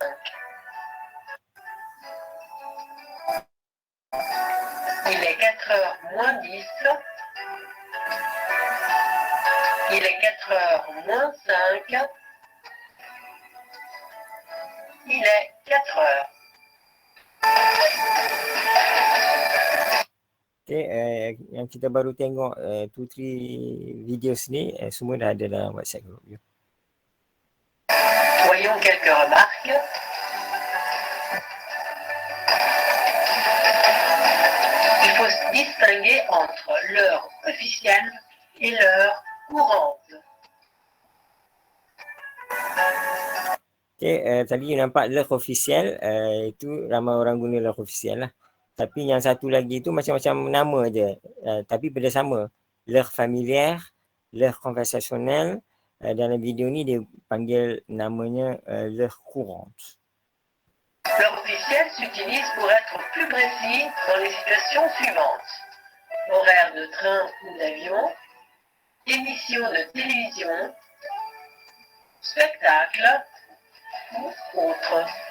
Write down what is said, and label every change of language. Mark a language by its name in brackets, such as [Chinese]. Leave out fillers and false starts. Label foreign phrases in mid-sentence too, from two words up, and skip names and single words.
[French] Il est 4h moins 10. Il est 4h moins 5. Il est 4h. [Malay] Okay, yang kita baru tengok 2-3 videos ni semua dah ada dalam WhatsApp group. [French] Voyons quelques remarques. Il faut distinguer entre l'heure officielle et l'heure courante. [Malay] Okay, tadi nampak [French] l'heure officielle, [Malay] itu ramai orang guna [French] l'heure officielle [Malay] lah. Tapi yang satu lagi tu macam-macam nama je, tapi benda sama. [French] L'heure familière, l'heure conversationnelle, [Malay] dalam video ni dia panggil namanya [French] l'heure courante. L'heure officielle s'utilise pour être plus précis dans les situations suivantes. Horaire de train ou d'avion, émission de télévision, spectacle ou autre.